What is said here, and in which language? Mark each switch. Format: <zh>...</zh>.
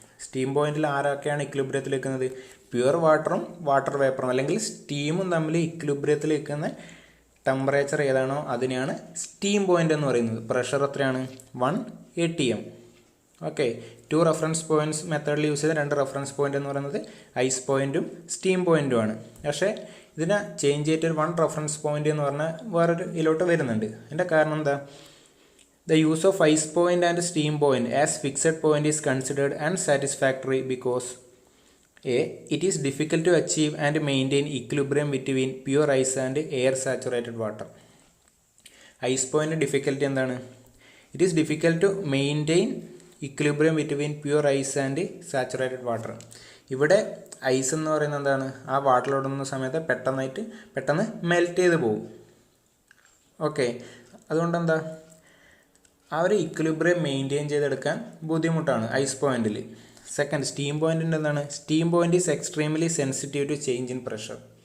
<ml>Steam പോയിന്റിൽ ആരൊക്കെയാണ് ഇക്വിലിബ്രിയത്തിൽ നിൽക്കുന്നത്? പ്യുവർ വാട്ടറും വാട്ടർ വേപ്പറും അല്ലെങ്കിൽ സ്റ്റീമും തമ്മിൽ ഇക്വിലിബ്രിയത്തിൽ നിൽക്കുന്ന ടെമ്പറേച്ചർ ഏതാണോ അതിനെയാണ് സ്റ്റീം പോയിന്റ് എന്ന് പറയുന്നത്. പ്രഷർ എത്രയാണ്? 1 atm. ഓക്കെ, 2 റെഫറൻസ് പോയിന്റ്സ് മെത്തേഡിൽ യൂസ് ചെയ്ത 2 റെഫറൻസ് പോയിന്റ് എന്ന് പറയുന്നത് ഐസ് പോയിന്റും സ്റ്റീം പോയിന്റുമാണ്. പക്ഷേ ഇതിനെ ചേഞ്ച് ചെയ്തിട്ട് 1 റെഫറൻസ് പോയിന്റ് എന്ന് പറഞ്ഞാൽ വേറൊരു ഇതിലോട്ട് വരുന്നുണ്ട്. അതിൻ്റെ കാരണം എന്താ?</ml> <en>The use of ice point and steam point as fixed point is considered unsatisfactory because A. It is difficult to achieve and maintain equilibrium between pure ice and air saturated water. Ice point difficulty എന്താണ്? It is difficult to maintain equilibrium between pure ice and saturated water.</en> <ml>ഇവിടെ ice എന്ന് പറയുന്നത് എന്താണ്? ആ വാട്ടറിലോടുന്ന സമയത്ത് പെട്ടെന്ന് melt ചെയ്ത് പോകും. ഓക്കെ, അതുകൊണ്ട് എന്താ ആ ഒരു ഇക്വിലിബ്രിയം മെയിൻറ്റെയിൻ ചെയ്തെടുക്കാൻ ബുദ്ധിമുട്ടാണ് ഐസ് പോയിന്റിൽ.</ml> <en>second,</en> <ml>സ്റ്റീം പോയിന്റിൻ്റെ എന്താണ്?</ml> <en>Steam point is extremely sensitive to change in pressure.</en>